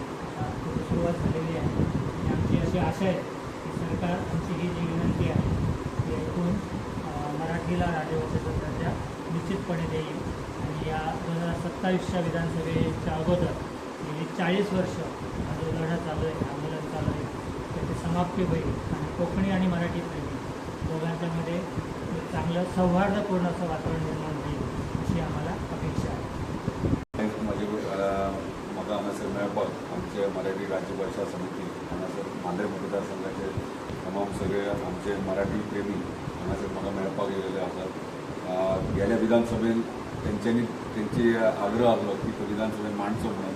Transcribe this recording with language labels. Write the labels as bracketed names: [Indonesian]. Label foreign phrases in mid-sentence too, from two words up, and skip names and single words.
[Marathi] त्याची सुरुवात झालेली आहे आणि आमची अशी आशा आहे की सरकार आमची ही जी विनंती आहे ती ऐकून मराठीला राजभाषेचा दर्जा निश्चितपणे देईल आणि या 2027च्या विधानसभेच्या अगोदर गेली 40 वर्ष हा जो लढा चालू आहे आंदोलन चालू आहे त्याची समाप्ती होईल आणि कोकणी आणि मराठी प्रेमी दोघांच्यामध्ये एक चांगलं सौहार्दपूर्ण असं वातावरण निर्माण होईल अशी आम्हाला अपेक्षा आहे. [Konkani] म्हाका हांगासर मेळपाक आमचे मराठी राज्यभाषा समिती हांगासर मांद्रे मतदारसंघाचे तमाम सगळे आमचे मराठी प्रेमी हांगासर म्हाका मेळपाक येयलेले आसात. गेल्या विधानसभेन त्यांची आग्रह आसलो की तो विधानसभेन मांडचो म्हणून.